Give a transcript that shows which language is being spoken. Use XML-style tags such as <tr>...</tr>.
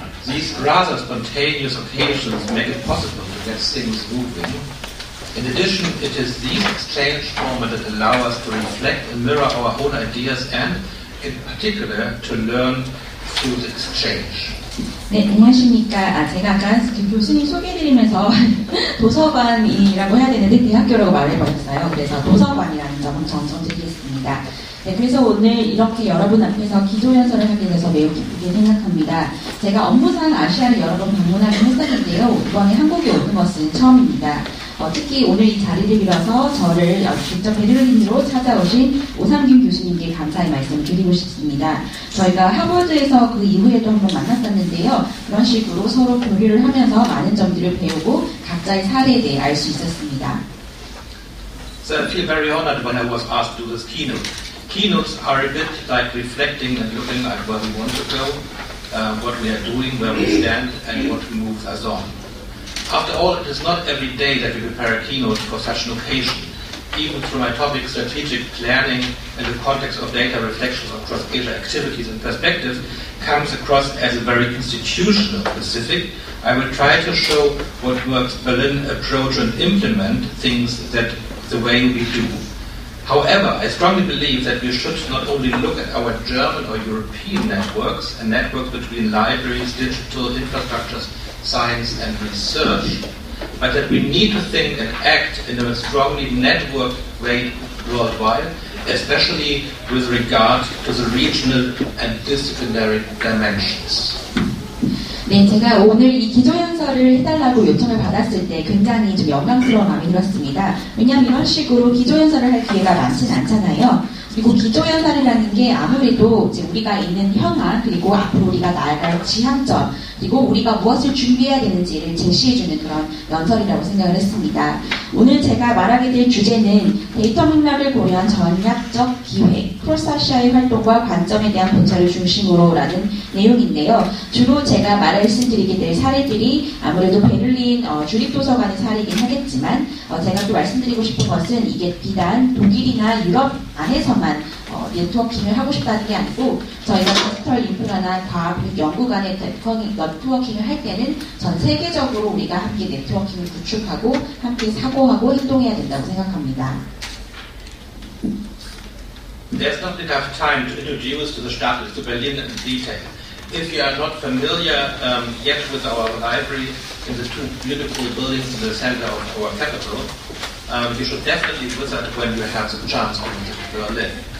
<en>These rather spontaneous occasions make it possible to get things moving. In addition, it is these exchange formats that allow us to reflect and mirror our own ideas and, in particular, to learn through the exchange.</en> <ko>네, 안녕하십니까. 제가 아까 교수님 소개해드리면서 도서관이라고 해야 되는데 대학교라고 말해버렸어요. 그래서 도서관이라는 점을 정정드리겠습니다. 네, 그래서 오늘 이렇게 여러분 앞에서 기조연설을 하게 돼서 매우 기쁘게 생각합니다. 제가 업무상 아시아를 여러 번 방문하긴 했었는데요. 이번에 한국에 오는 것은 처음입니다. 특히 오늘 이 자리를 빌어서 저를 직접 베를린으로 찾아오신 오상균 교수님께 감사의 말씀을 드리고 싶습니다. 저희가 하버드에서 그 이후에도 한번 만났었는데요. 그런 식으로 서로 교류를 하면서 많은 점들을 배우고 각자의 사례에 대해 알 수 있었습니다.</ko> <en>So I feel very honored when I was asked to do this keynote. Keynotes are a bit like reflecting and looking at where we want to go, what we are doing, where we stand, and what moves us on. After all, it is not every day that we prepare a keynote for such an occasion. Even through my topic, strategic planning, in the context of data reflections of cross-Asia activities and perspectives, comes across as a very institutional specific. I will try to show what works Berlin approach and implement things that the way we do. However, I strongly believe that we should not only look at our German or European networks and networks between libraries, digital infrastructures, science and research, but that we need to think and act in a strongly networked way worldwide, especially with regard to the regional and disciplinary dimensions.</en> <ko>네, 제가 오늘 이 기조연설을 해달라고 요청을 받았을 때 굉장히 좀 영광스러운 마음이 들었습니다. 왜냐하면 이런 식으로 기조연설을 할 기회가 많지는 않잖아요. 그리고 기조연설이라는 게 아무래도 이제 우리가 있는 현안, 그리고 앞으로 우리가 나아갈 지향점, 그리고 우리가 무엇을 준비해야 되는지를 제시해주는 그런 연설이라고 생각을 했습니다. 오늘 제가 말하게 될 주제는 데이터 맥락을 고려한 전략적 기획, 크로스아시아의 활동과 관점에 대한 본체를 중심으로라는 내용인데요. 주로 제가 말씀드리게 될 사례들이 아무래도 베를린 주립도서관의 사례이긴 하겠지만 제가 또 말씀드리고 싶은 것은 이게 비단 독일이나 유럽 안에서만 네트워킹을 하고 싶다는 게 아니고 저희가 디지털 인프라나 과학 연구 간의 네트워킹을 할 때는 전 세계적으로 우리가 함께 네트워킹을 구축하고 함께 사고하고 행동해야 된다고 생각합니다.</ko> <en>There's not enough time to introduce to the status to Berlin in detail. If you are not familiar yet with our library in the two beautiful buildings in the center of our capital, you should definitely visit when you have the chance to visit Berlin.</en>